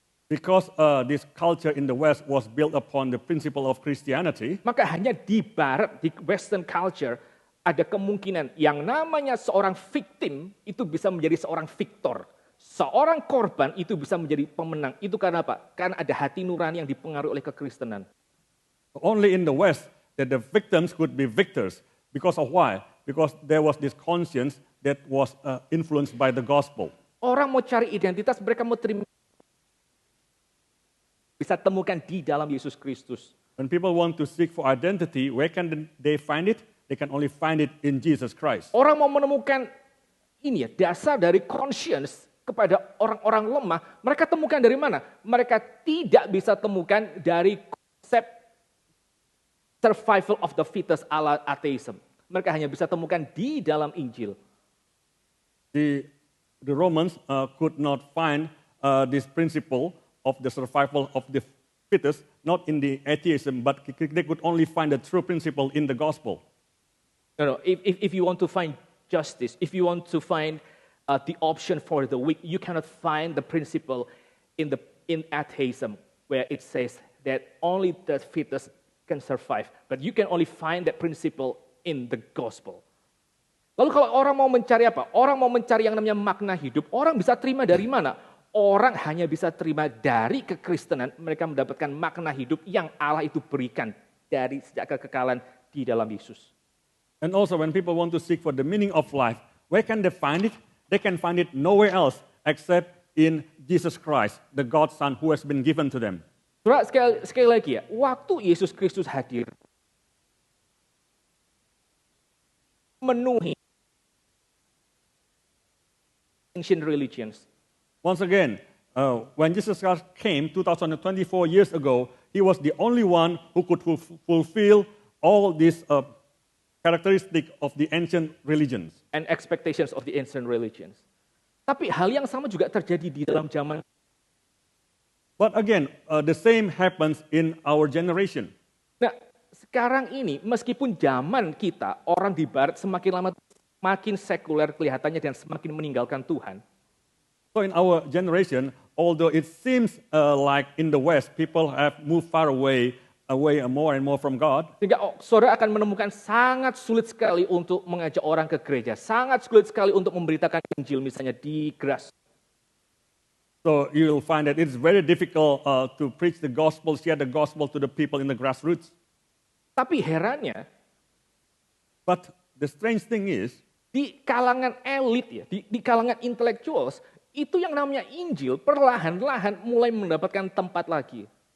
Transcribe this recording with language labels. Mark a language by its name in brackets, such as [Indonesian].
[English] Because this culture in the West was built upon the principle of Christianity. [Indonesian] Maka hanya di Barat, di Western culture, ada kemungkinan yang namanya seorang victim itu bisa menjadi seorang victor. Seorang korban itu bisa menjadi pemenang. Itu karena apa? Karena ada hati nurani yang dipengaruhi oleh kekristenan. [English] Only in the West that the victims could be victors. Because of why? Because there was this conscience that was influenced by the gospel. [Indonesian] Orang mau cari identitas, mereka mau terima. Bisa temukan di dalam Yesus Kristus. [English] When people want to seek for identity, where can they find it? They can only find it in Jesus Christ. [Indonesian] Orang mau menemukan ini ya, dasar dari conscience kepada orang-orang lemah, mereka temukan dari mana? Mereka tidak bisa temukan dari konsep survival of the fittest ala atheism. Mereka hanya bisa temukan di dalam Injil. [English] The Romans could not find this principle of the survival of the fittest, not in the atheism, but they could only find the true principle in the gospel. No. If you want to find justice, if you want to find the option for the weak, you cannot find the principle in atheism where it says that only the fittest can survive. But you can only find that principle in the gospel. [Indonesian] Lalu kalau orang mau mencari apa? Orang mau mencari yang namanya makna hidup. Orang bisa terima dari mana? Orang hanya bisa terima dari kekristenan. Mereka mendapatkan makna hidup yang Allah itu berikan dari sejak kekekalan di dalam Yesus. [English] And also when people want to seek for the meaning of life, where can they find it? They can find it nowhere else except in Jesus Christ, the God's Son who has been given to them. [Indonesian] Saudara, sekali lagi ya, waktu Yesus Kristus hadir, memenuhi ancient religions. [English] Once again, when Jesus Christ came 2024 years ago, he was the only one who could fulfill all these characteristics of the ancient religions. And expectations of the ancient religions. [Indonesian] Tapi hal yang sama juga terjadi di dalam zaman. [English] But again, the same happens in our generation. [Indonesian] Nah, sekarang ini meskipun zaman kita, orang di Barat semakin lama makin sekuler kelihatannya dan semakin meninggalkan Tuhan. [English] So in our generation, although it seems like in the West, people have moved far away more and more from God. [Indonesian] Sehingga saudara akan menemukan sangat sulit sekali untuk mengajak orang ke gereja. Sangat sulit sekali untuk memberitakan Injil misalnya di grass. [English] So you'll find that it's very difficult to preach the gospel, share the gospel to the people in the grassroots. [Indonesian] Tapi herannya, [English] but the strange thing is, [Indonesian] di kalangan elit ya, di kalangan intellectuals, itu yang namanya Injil perlahan-lahan mulai mendapatkan tempat lagi.